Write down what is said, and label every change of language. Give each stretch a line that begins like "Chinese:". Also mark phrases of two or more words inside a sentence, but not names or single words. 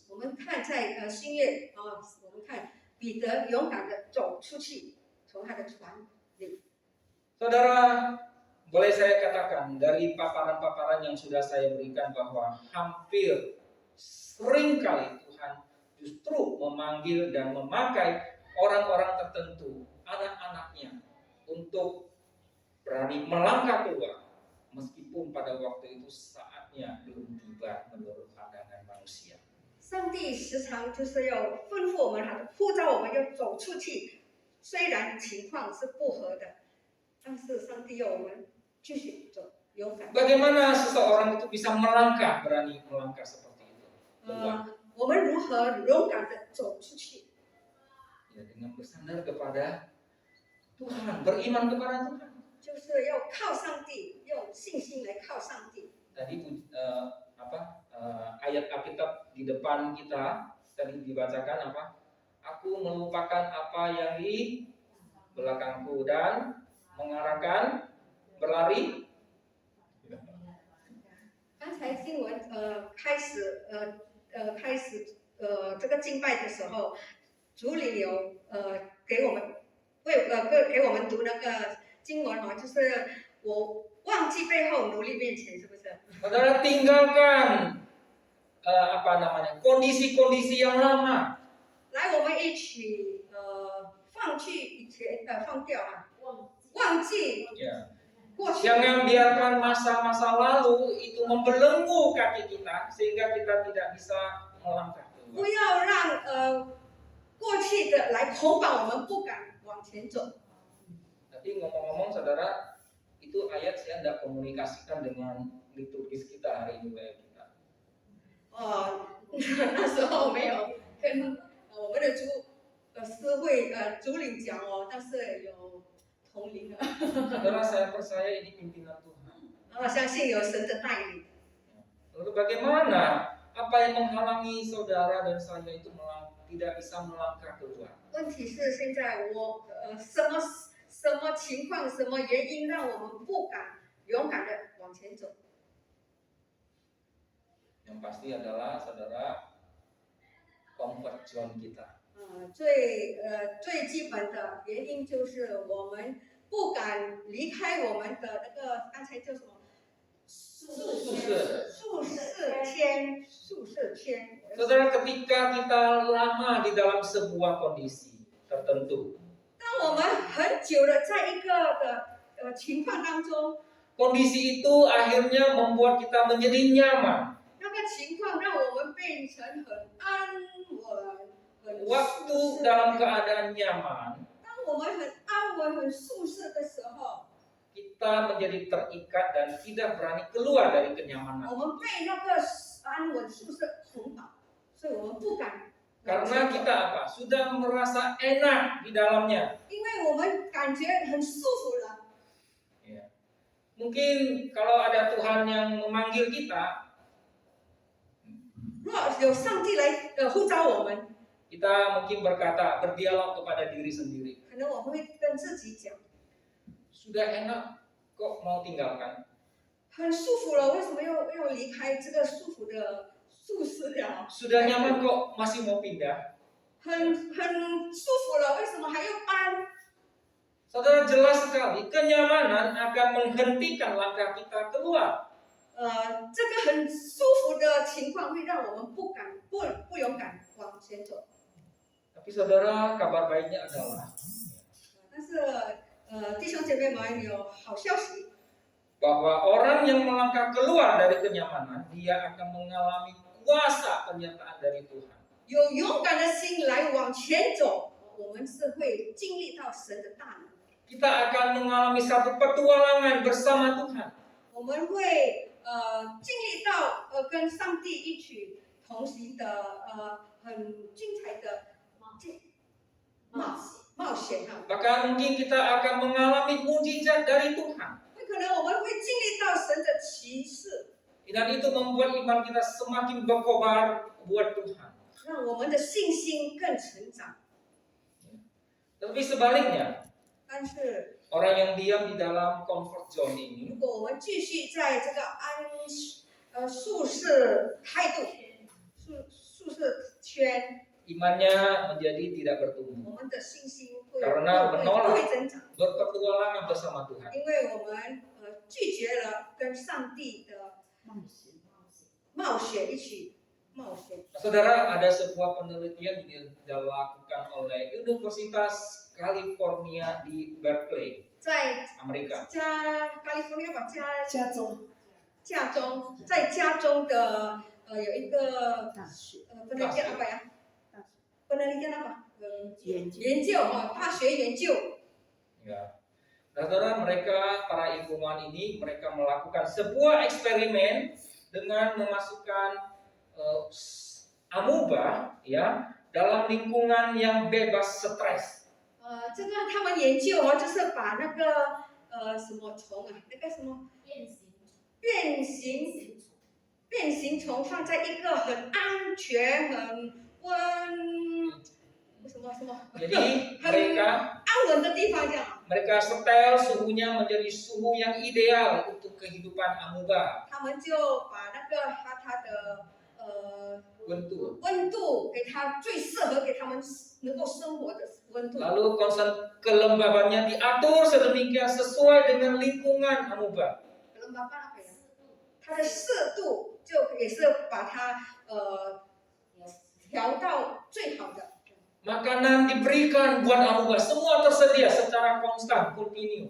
Chinese: 我们看在新约我们看彼得勇敢的走出去，从他的船里。
Indonesian: Saudara, boleh saya katakan dari paparan-paparan yang sudah saya berikan bahwa hampir seringkali Tuhan justru memanggil dan memakai orang-orang tertentu, anak-anaknya, untuk berani melangkah keluar, meskipun pada waktu itu saatnya belum tiba menurut pandangan manusia.
Chinese: 上帝时常就是要吩咐我们，呼召我们要走出去，虽然情况是不合的，但是上帝要我们继续走，勇敢。
Indonesian: Bagaimana seseorang itu bisa melangkah, berani melangkah seperti itu?
Chinese: 我们如何勇敢的走出去？
Indonesian: Ya, dengan bersandar kepada Tuhan, beriman kepada Tuhan.
Chinese: 就是要靠上帝，用信心来靠上帝。
Indonesian: Tadi ayat Alkitab di depan kita tadi dibacakan apa? Aku melupakan apa yang di belakangku dan mengarahkan berlari.
Chinese: 刚才经文开始这个敬拜的时候，主领有给我们给我们读那个经文哦，就是我忘记背后，努力面前，是不是？
Indonesian: Saudara tinggalkan kondisi-kondisi yang lama.
Chinese: 来，我们一起放弃以前放掉啊，忘记
Indonesian: Ya.
Chinese: 过去。
Indonesian: Jangan biarkan masa-masa lalu itu membelenggu kaki kita sehingga kita tidak bisa melangkah
Chinese: 不
Indonesian: keluar.
Chinese: 要让过去的来捆绑我们，不敢往前走。
Indonesian: Tapi ngomong-ngomong saudara, itu ayat saya tidak komunikasikan dengan liturgis kita hari ini kita.
Chinese: 那时候没有跟我们的师会主领讲哦，但是有同龄的。
Indonesian: Saudara, saya percaya ini pimpinan Tuhan.
Chinese: 相信有神的带领。
Indonesian: Lalu bagaimana? Apa yang menghalangi saudara dan saya itu tidak bisa melangkah keluar?
Chinese: 问题是现在什么情况、什么原因让我们不敢勇敢的往前走？
Indonesian: Yang pasti adalah saudara
English: comfort zone
Indonesian: kita.
Chinese: 最基本的原因就是我们不敢离开我们的那个刚才叫什么？舒适圈。
Indonesian: Saudara, ketika kita lama di dalam sebuah kondisi tertentu,
Chinese: 当我们很久的在一个的情况当中，
Indonesian: kondisi itu akhirnya membuat kita menjadi nyaman.
Chinese: 那个情况让我们变成很安稳、很
Indonesian: Waktu
Chinese: 舒适。
Indonesian: dalam keadaan nyaman,
Chinese: 当我们很安稳、很舒适的时候，
Indonesian: kita menjadi terikat dan tidak berani keluar dari kenyamanan.
Chinese: 我们被那个安稳、舒适捆绑，所以我们不敢。
Indonesian: Karena kita apa? Sudah merasa enak di dalamnya.
Chinese: 因为我们感觉很舒服了。
Indonesian: Ya. Mungkin kalau ada Tuhan yang memanggil kita,
Chinese: 如果有上帝来呼召我们，
Indonesian: kita mungkin berkata, berdialog kepada diri sendiri.
Chinese: 可能我们会跟自己讲，
Indonesian: Sudah enak kok mau tinggalkan?
Chinese: 很舒服了，为什么要离开这个舒服的舒适的？
Indonesian: Sudah nyaman kok masih mau pindah?
Chinese: 很舒服了，为什么还要搬？
Indonesian: Saudara, jelas sekali kenyamanan akan menghentikan langkah kita keluar.
Chinese: 这个很舒服的情况会让我们不勇敢往前走。
Indonesian: Tapi saudara, kabar baiknya adalah
Chinese: 但是弟兄姐妹们有好消息，
Indonesian: bahwa orang yang melangkah keluar dari kenyamanan, dia akan mengalami kuasa penyertaan dari Tuhan.
Chinese: 有勇敢的心来往前走，我们是会经历到神的大能，
Indonesian: Kita akan mengalami satu petualangan bersama Tuhan.
Chinese: 我们会经历到跟上帝一起同行的很精彩的冒险哈。
Indonesian: Bahkan mungkin kita akan mengalami mujizat dari Tuhan.
Chinese: 很可能我们会经历到神的奇事，
Indonesian: Dan itu membuat iman kita semakin berkobar buat Tuhan.
Chinese: 让我们的信心更成长。
Indonesian: Tapi sebaliknya,
Chinese: 但是
Indonesian: orang yang diam di dalam
English: comfort zone
Indonesian: ini,
Chinese: 如果我们继续在这个舒适态度、舒适圈，
Indonesian: imannya menjadi tidak bertumbuh.
Chinese: 我们的信心会
Indonesian: Karena
Chinese: 不
Indonesian: menolak
Chinese: 会增长，
Indonesian: berpetualangan bersama Tuhan.
Chinese: 因为我们拒绝了跟上帝的冒险一起冒险。
Indonesian: Saudara, ada sebuah penelitian yang dilakukan oleh Universitas California di Berkeley,
Chinese: 在
Indonesian: Amerika.
Chinese: California 吧，加州在加州的有一个大学
Indonesian: penelitian apa ya？ penelitian apa？
Chinese: 研究研究大学研究。
Indonesian: Ya. Nah, saudara, mereka para ilmuwan ini mereka melakukan sebuah eksperimen dengan memasukkan amuba ya dalam lingkungan yang bebas stres.
Chinese: 这个他们研究就是把那个什么虫啊，那个什么变形虫放在一个很安全、很温什么
Indonesian: Jadi mereka
Chinese: 安稳的地方，这样
Indonesian: mereka setel suhunya menjadi suhu yang ideal untuk kehidupan amuba.
Chinese: 他们就把那个它的温度温度给它最适合给他们能够生活的温度。
Indonesian: Lalu kelembabannya diatur sedemikian sesuai dengan lingkungan amuba.
Chinese: 可能把它它的适度就也是把它调到最好的。
Indonesian: Makanan diberikan buat amuba, semua tersedia secara konstan, kontinu.